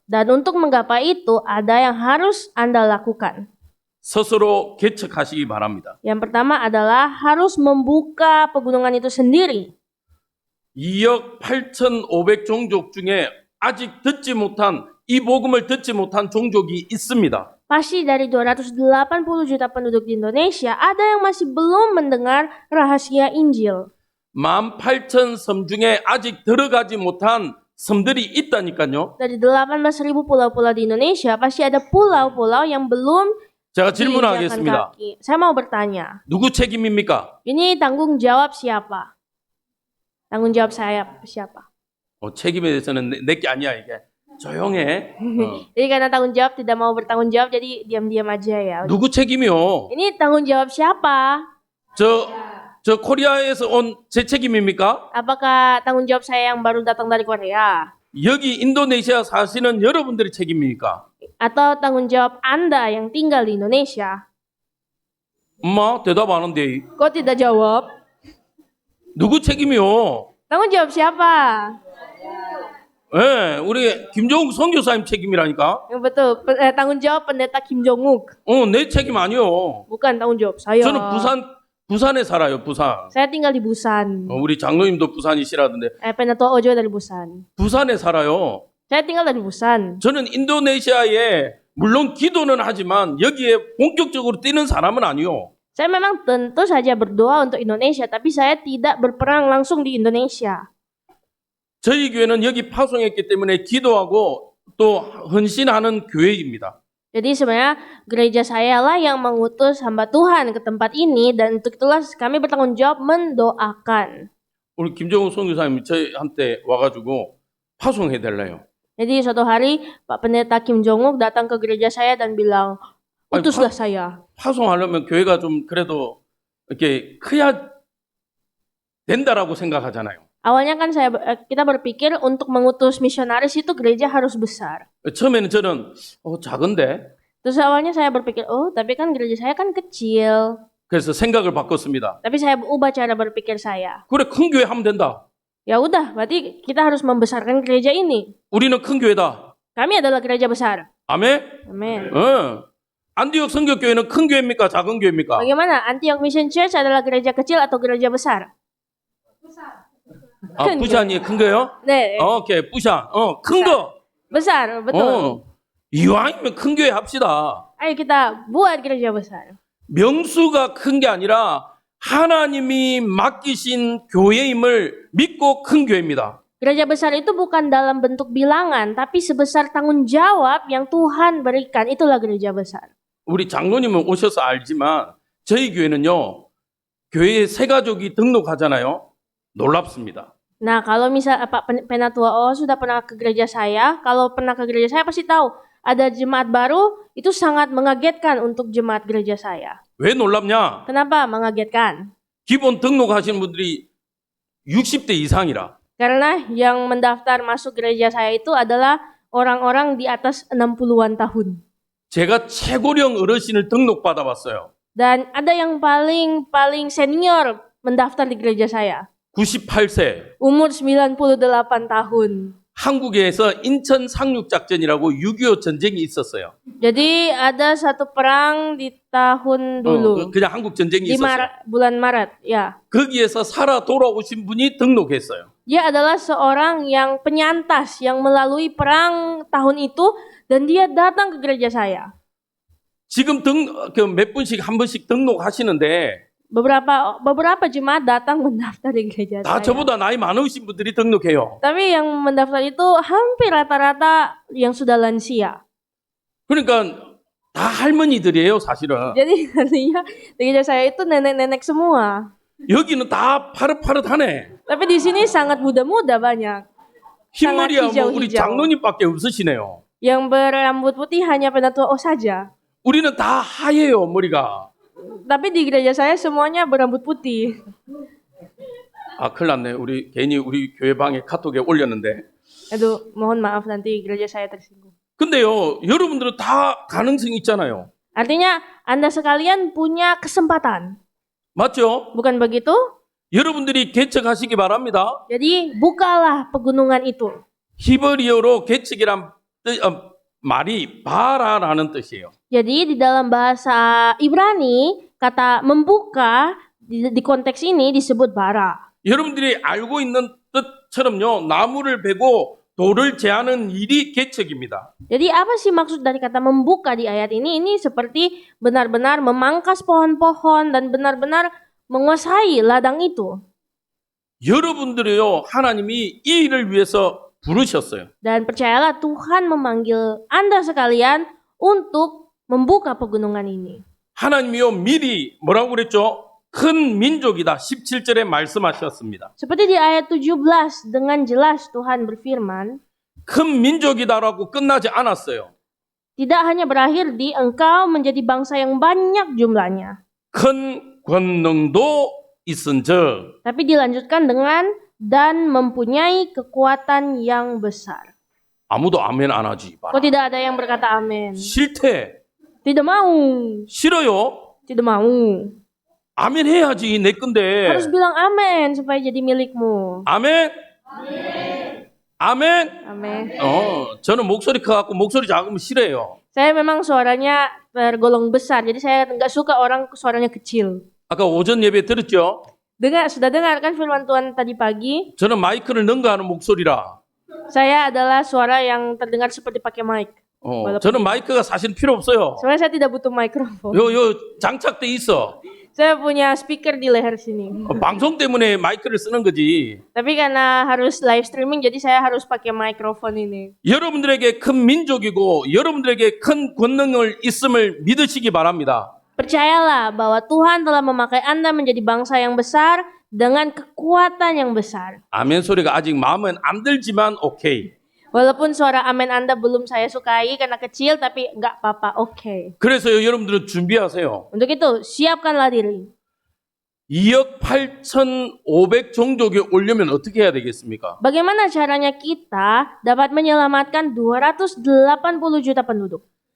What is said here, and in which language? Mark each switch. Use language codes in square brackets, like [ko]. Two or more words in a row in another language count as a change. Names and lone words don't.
[id] Dan untuk menggapai itu ada yang harus Anda lakukan. [ko] 스스로 개척하시기 바랍니다. [id] Yang pertama adalah harus membuka pegunungan itu sendiri. [ko] 2억 8,500 종족 중에 아직 듣지 못한 이 복음을 듣지 못한 종족이 있습니다. [id] Pasti dari 280 juta penduduk di Indonesia, ada yang masih belum mendengar rahasia Injil. [ko] 18,000 섬 중에 아직 들어가지 못한 섬들이 있다니까요. [id] Dari 18.000 pulau-pulau di Indonesia, pasti ada pulau-pulau yang belum [ko] 제가 [id] diinjakan [ko] 질문하겠습니다. [id] kaki. Saya mau bertanya, [ko] 누구 책임입니까? [id] ini tanggung jawab siapa? Tanggung jawab saya siapa? [ko] 책임에 대해서는 내 게 아니야 이게. 조용해. [id] Jadi karena tanggung jawab tidak mau bertanggung jawab, jadi diam-diam aja ya. [ko] 누구 책임이요? [id] Ini tanggung jawab siapa? [ko] 저 코리아에서 온 제 책임입니까? [id] Apakah tanggung jawab saya yang baru datang dari Korea? [ko] 여기 인도네시아 사시는 여러분들의 책임입니까? [id] Atau tanggung jawab Anda yang tinggal di Indonesia? [ko] 엄마 대답 안 한대. [id] Kok tidak jawab? [ko] 누구 책임이요? [id] Tanggung jawab siapa? [ko] 예, 우리 김정욱 선교사님 책임이라니까. [id] Yang betul, tanggung jawab pendeta Kim Jong-uk. [ko] 내 책임 아니요. [id] Bukan tanggung jawab saya. [ko] 저는 부산에 살아요, 부산. [id] Saya tinggal di Busan. [ko] 우리 장로님도 부산이시라던데. [id] Pendeta Ojo dari Busan. [ko] 부산에 살아요. [id] Saya tinggal dari Busan. [ko] 저는 인도네시아에 물론 기도는 하지만 여기에 본격적으로 뛰는 사람은 아니요. [id] Saya memang tentu saja berdoa untuk Indonesia, tapi saya tidak berperang langsung di Indonesia. [ko] 저희 교회는 여기 파송했기 때문에 기도하고 또 헌신하는 교회입니다. [id] Jadi sebenarnya gereja saya lah yang mengutus hamba Tuhan ke tempat ini, dan untuk itulah kami bertanggung jawab mendoakan. [ko] 우리 김정욱 선교사님이 저희한테 와가지고 파송해달래요. [id] Jadi suatu hari Pak Pendeta Kim Jong-uk datang ke gereja saya dan bilang, utuslah saya. [ko] 파송하려면 교회가 좀 그래도 이렇게 커야 된다라고 생각하잖아요. [id] Awalnya kan kita berpikir untuk mengutus misionaris itu gereja harus besar. [ko] 처음에는 저는 작은데. [id] Terus awalnya saya berpikir, oh tapi kan gereja saya kan kecil. [ko] 그래서 생각을 바꿨습니다. [id] Tapi saya ubah cara berpikir saya. [ko] 그래, 큰 교회 하면 된다. [id] Ya udah, berarti kita harus membesarkan gereja ini. [ko] 우리는 큰 교회다. [id] Kami adalah gereja besar. [ko] 아멘? [id] Amin. [ko] 안디옥 성교교회는 큰 교회입니까? 작은 교회입니까? [id] Bagaimana? Antioch Mission Church adalah gereja kecil atau gereja besar? [ko] 아, 부산이 큰 거요? 네, 오케이, 부산. 큰 거. [id] besar, betul. [ko] 이왕이면 큰 교회 합시다. [id] Ayo kita buat gereja besar. [ko] 명수가 큰 게 아니라 하나님이 맡기신 교회임을 믿고 큰 교회입니다. [id] Gereja besar itu bukan dalam bentuk bilangan, tapi sebesar tanggung jawab yang Tuhan berikan. Itulah gereja besar. [ko] 우리 장로님은 오셔서 알지만 저희 교회는요. 교회에 새 가족이 등록하잖아요. 놀랍습니다. [id] Nah, kalau misal Pak Penatua sudah pernah ke gereja saya, kalau pernah ke gereja saya pasti tahu ada jemaat baru, itu sangat mengagetkan untuk jemaat gereja saya. [ko] 왜 놀랍냐? [id] Kenapa mengagetkan? [ko] 기본 등록하시는 분들이 60대 이상이라. [id] Karena yang mendaftar masuk gereja saya itu adalah orang-orang di atas 60-an tahun. [ko] 제가 최고령 어르신을 등록받아 봤어요. [id] Dan ada yang paling senior mendaftar di gereja saya. [ko] 98세. [id] Umur 98 tahun. [ko] 한국에서 인천 상륙작전이라고 6.25 전쟁이 있었어요. [id] Jadi ada satu perang di tahun dulu. [ko] 그냥 한국 전쟁이 [id] Di [ko] 있었어요. [id] bulan Maret, ya. [ko] 거기에서 살아 돌아오신 분이 등록했어요. [id] Dia adalah seorang yang penyintas yang melalui perang tahun itu dan dia datang ke gereja saya. [ko] 지금 몇 분씩 한 번씩 등록하시는데 [id] Beberapa jemaat datang mendaftar di gereja [ko] 다 [id] saya. [ko] 저보다 나이 많으신 분들이 등록해요. [id] Tapi yang mendaftar itu hampir rata-rata yang sudah lansia. [ko] 그러니까 다 할머니들이에요, 사실은. [id] Jadi artinya di gereja saya itu nenek-nenek semua. [ko] 여기는 다 파릇파릇하네. [id] Tapi di sini sangat muda-muda banyak. [ko] 흰머리야 뭐 우리 [id] hijau-hijau. [ko] 장로님밖에 없으시네요. [id] Yang berambut putih hanya Penatua saja. [ko] 우리는 다 하얘요, 머리가. [id] Tapi di gereja saya semuanya berambut putih. [ko] 아, 큰일 났네. 우리 괜히 우리 교회 방에 카톡에 올렸는데. [id] Aduh, mohon maaf nanti gereja saya tersinggung. [ko] 근데요, 여러분들은 다 가능성이 있잖아요. [id] Artinya Anda sekalian punya kesempatan. [ko] 맞죠? [id] Bukan begitu? [ko] 여러분들이 개척하시기 바랍니다. [id] Jadi bukalah pegunungan itu. [ko] 히브리어로 개척이란 말이 바라라는 뜻이에요. [id] Jadi di dalam bahasa Ibrani kata membuka di konteks ini disebut bara. [ko] 여러분들이 알고 있는 뜻처럼요, 나무를 베고 돌을 제하는 일이 개척입니다. [id] Jadi apa sih maksud dari kata membuka di ayat ini? Ini seperti benar-benar memangkas pohon-pohon dan benar-benar menguasai ladang itu. [ko] 여러분들이요, 하나님이 이 일을 위해서 부르셨어요. [id] Dan percayalah Tuhan memanggil Anda sekalian untuk membuka pegunungan ini. [ko] 하나님이요, 미리 뭐라고 그랬죠? 큰 민족이다. 17절에 말씀하셨습니다. [id] Seperti di ayat 17 dengan jelas Tuhan berfirman, [ko] 큰 민족이다라고 끝나지 않았어요. [id] tidak hanya berakhir di engkau menjadi bangsa yang banyak jumlahnya. [ko] 큰 권능도 있은즉. [id] Tapi dilanjutkan dengan dan mempunyai kekuatan yang besar. [ko] 아무도 아멘 안 하지. [id] Kok tidak ada yang berkata amin? [ko] 싫대. [id] Tidak mau. [ko] 싫어요. [id] Tidak mau. [ko] 아멘 해야지. 내 건데. [id] Harus bilang amin supaya jadi milikmu. [ko] 아멘. 아멘. [id] Amin. [ko] 저는 목소리 커갖고 목소리 작으면 싫어요. [id] Saya memang suaranya tergolong besar, jadi saya nggak suka orang suaranya kecil. [ko] 아까 오전 예배 들었죠? [id] Sudah dengar kan firman Tuhan tadi pagi? [ko] 저는 마이크를 능가하는 목소리라. [id] Saya adalah suara yang terdengar seperti pakai mic. [ko] 저는 마이크가 사실 필요 없어요. [id] Sebenarnya saya tidak butuh mikrofon. [ko] 요 장착돼 있어. [id] Saya punya speaker di leher sini. [ko] 방송 때문에 마이크를 쓰는 거지. [id] Tapi karena harus [en] live streaming, [id] jadi saya harus pakai mikrofon ini. [ko] 여러분들에게 큰 민족이고 여러분들에게 큰 권능을 있음을 믿으시기 바랍니다. [id] Percayalah bahwa Tuhan telah memakai Anda menjadi bangsa yang besar dengan kekuatan yang besar. [ko] 아멘 소리가 아직 마음엔 안 들지만 오케이. [id] Walaupun suara amin Anda belum saya sukai karena kecil, tapi nggak apa-apa, oke. [ko] 그래서 여러분들은 준비하세요. [id] Untuk itu, siapkanlah diri. [ko] 2억 8,500 종족이 오려면 어떻게 해야 되겠습니까? [id] Bagaimana caranya kita dapat menyelamatkan 280 juta penduduk?